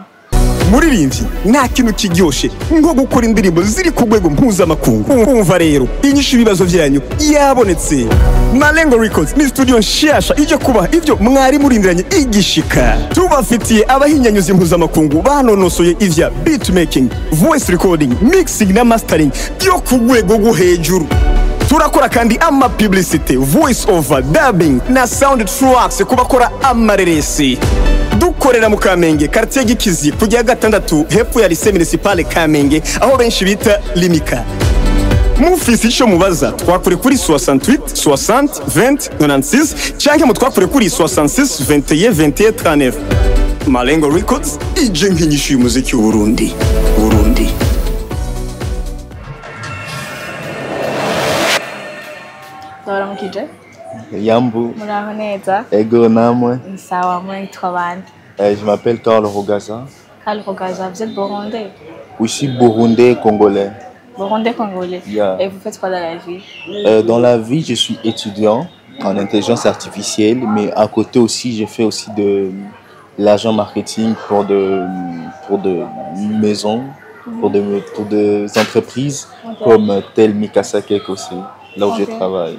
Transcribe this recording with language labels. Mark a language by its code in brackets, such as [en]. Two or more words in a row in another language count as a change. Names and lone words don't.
[rn] muririmvyi nta kintu kiryoshe nko gukora indirimbo ziri ku rwego mpuzamakungu umva rero inyishu ibibazo vyanyu yabonetse Malengo Records ni studio nshasha ije kubaha ivyo mwari murindiranye igishika tubafitiye abahinyanyuzi mpuzamakungu banonosoye ivya [en] beatmaking voice recording mixing [rn] na mastering byo ku rwego rwo hejuru turakora kandi ama [en] publicity voice over dubbing [rn] na [en] sound tracks [rn] kubakora amareresi dukorera mu Kamenge quartier Gikizi kujya gatandatu hepfo ya [fr] lycée municipal [rn] Kamenge aho benshi bita Limika mufisi ico mubaza twakure kuri 68 60 20 96 canke mu twakure kuri 66 21 21 39 Malengo Records ije nkinyishu y'umuziki w'Uburundi Ndabaramukije Yambu. muraho neza Ego namwe. sawa mwitwa bande [fr] Je m'appelle Karl Rogaza. Karl Rogaza vous êtes burundais Aussi burundais congolais. burundais congolais [en] Yeah. [fr] et vous faites quoi dans la vie Dans la vie, je suis étudiant en intelligence artificielle, mais à côté aussi, j'ai fait aussi de l'agent marketing pour de maisons, pour des entreprises comme tel Mikasa Cake aussi, là où je travaille.